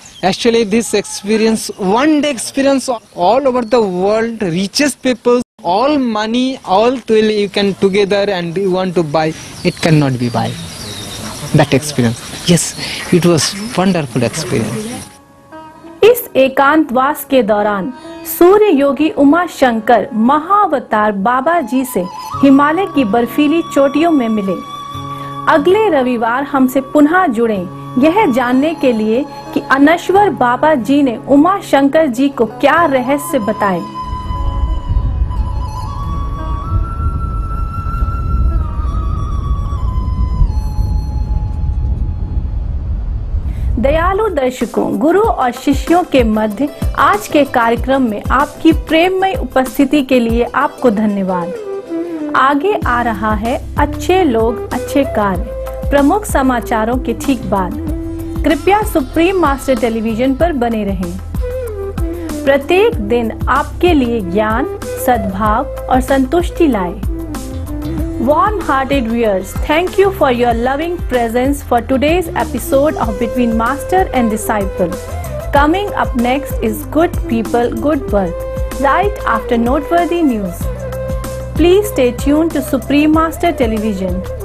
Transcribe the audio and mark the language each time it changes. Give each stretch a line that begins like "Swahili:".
English: Actually this experience, one day experience all over the world, reaches people, all money, all toil you can together and you want to buy, it cannot be buy. That experience, yes, it was wonderful experience.
Hindi: इस एकांतवास के दौरान सूर्य योगी उमा शंकर महाअवतार बाबा जी से हिमालय की बर्फीली चोटियों में मिले। अगले रविवार हमसे पुनः जुड़ें यह जानने के लिए कि अनश्वर बाबा जी ने उमा शंकर जी को क्या रहस्य बताए। दयालु दर्शकों, गुरु और शिष्यों के मध्य आज के कार्यक्रम में आपकी प्रेममय उपस्थिति के लिए आपको धन्यवाद। आगे आ रहा है अच्छे लोग अच्छे कार्य, प्रमुख समाचारों के ठीक बाद। कृपया सुप्रीम मास्टर टेलीविजन पर बने रहें। प्रत्येक दिन आपके लिए ज्ञान, सद्भाव और संतुष्टि लाए।
English: Warm-hearted viewers, thank you for your loving presence for today's episode of Between Master and Disciple. Coming up next is Good People, Good Birth, right after noteworthy news. Please stay tuned to Supreme Master Television.